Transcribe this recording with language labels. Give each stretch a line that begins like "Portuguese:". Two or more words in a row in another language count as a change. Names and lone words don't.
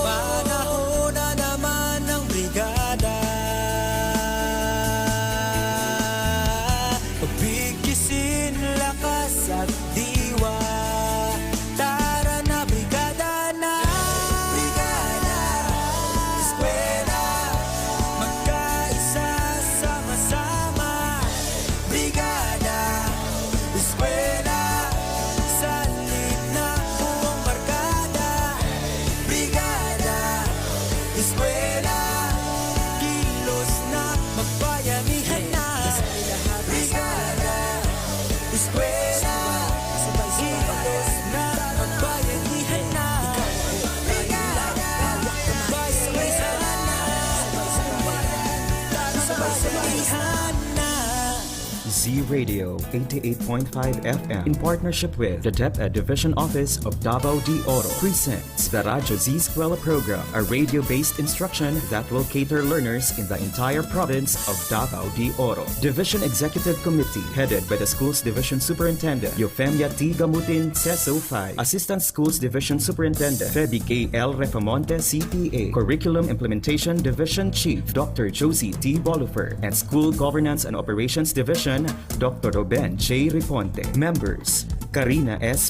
Filipino: Panahon na naman ng brigada, pagbigkisin lakas at diwa. Tara na brigada na, brigada, eskwela, magkaisa sama-sama. Brigada, eskwela, salit na buong barkada. Brigada, eskwela, kilos na, magbayanihan na. Brigada, eskwela, kilos na, magbayanihan na. Brigada, magbayanihan na.
English: Z-Radio 88.5 FM in partnership with the DepEd Division Office of Davao de Oro presents the Radyo Z-Eskwela program, a radio-based instruction that will cater learners in the entire province of Davao de Oro. Division Executive Committee headed by the Schools Division Superintendent Eufemia T. Gamutin, CESO 5, Assistant Schools Division Superintendent Feby K. L. Refamonte, CPA, Curriculum Implementation Division Chief Dr. Josie T. Bolufer, and School Governance and Operations Division Dr. Ruben J. Riponte. Members: Karina S.